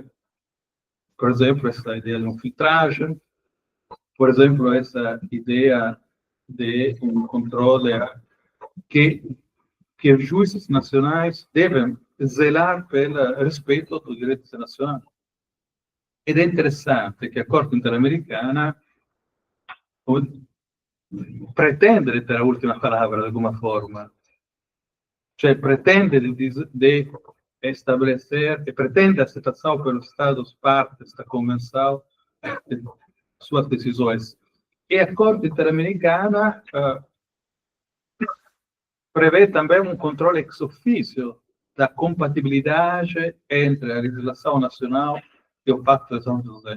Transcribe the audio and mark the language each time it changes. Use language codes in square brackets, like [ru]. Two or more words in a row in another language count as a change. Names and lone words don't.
[pt] Por exemplo, essa ideia de uma filtragem, por exemplo, essa ideia de um controle que os juízes nacionais devem zelar pelo respeito dos direitos nacionais. [it] Ed è interessante che [pt] a Corte Interamericana pretende di ter a ultima palavra, de alguma forma. Cioè, pretende de estabelecer, e pretende a aceitação pelos Estados partes da Convenção de suas decisões. E a Corte Interamericana prevê também um controle ex officio da compatibilidade entre a legislação nacional e o Pacto de São José.